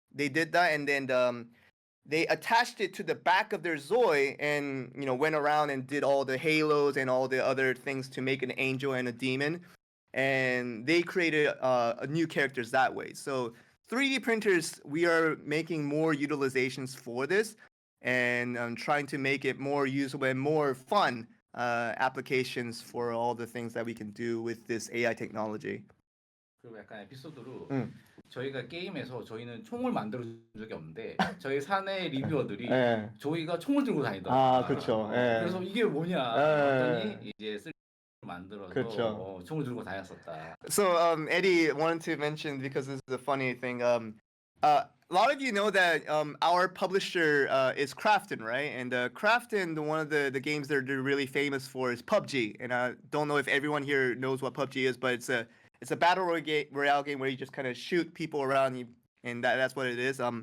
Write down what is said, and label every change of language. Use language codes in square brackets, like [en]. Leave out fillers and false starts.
[en] They did that, and then they attached it to the back of their Zoi, and went around and did all the halos and all the other things to make an angel and a demon, and they created new characters that way. So 3D printers, we are making more utilizations for this, and trying to make it more usable and more fun applications for all the things that we can do with this AI technology. [ko] 그리고 약간 에피소드로 저희가 게임에서 저희는 총을 만들어 준 적이 없는데 저희 사내 리뷰어들이 네. 저희가 총을 들고 다니더라고요. 아, 그렇죠. 그래서 이게 뭐냐 했더니 이제 만들어서 그렇죠. 총을 들고 다녔었다. [en] So Eddie wanted to mention, because this is a funny thing. A lot of you know that our publisher is Krafton, right? And Krafton, one of the games they're really famous for is PUBG. And I don't know if everyone here knows what PUBG is, but it's a battle royale game where you just kind of shoot people around you, and that's what it is.